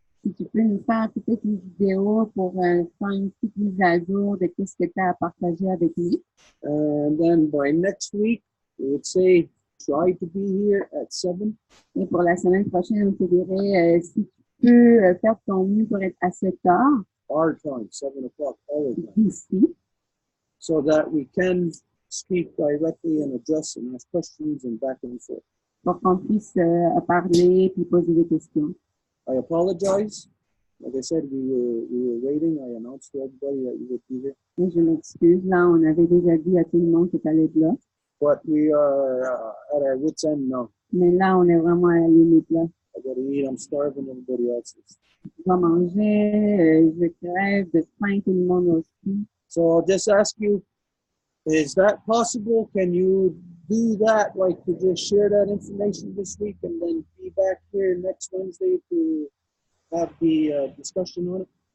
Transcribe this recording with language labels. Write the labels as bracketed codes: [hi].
[fr] Si tu peux nous faire peut-être une vidéo pour faire une petite mise à jour de ce que tu as à partager avec nous. [en] And then by next week, we would say, try to be here at 7. [fr] Et pour la semaine prochaine, on te dirait si tu peux faire ton mieux pour être à 7 heures. [en] Our time, 7 o'clock, our time. [fr] Ici. [en] So that we can speak directly and address and ask questions and back and forth. [fr] Pour qu'on puisse parler puis poser des questions. [en] I apologize. Like I said, we were waiting. I announced to everybody that you would be here. [fr] Et je m'excuse, là, on avait déjà dit à tout le monde que tu allais être là. [en] But we are at our wits' end now. [fr] Mais là, on est vraiment à la limite, là. [en] I gotta eat. I'm starving. Everybody else is. [fr] Je dois manger, je crève de faim, tout le monde aussi. [en] So I'll just ask you, is that possible? Can you do that, like to just share that information this week and then be back here next Wednesday to have the discussion on it?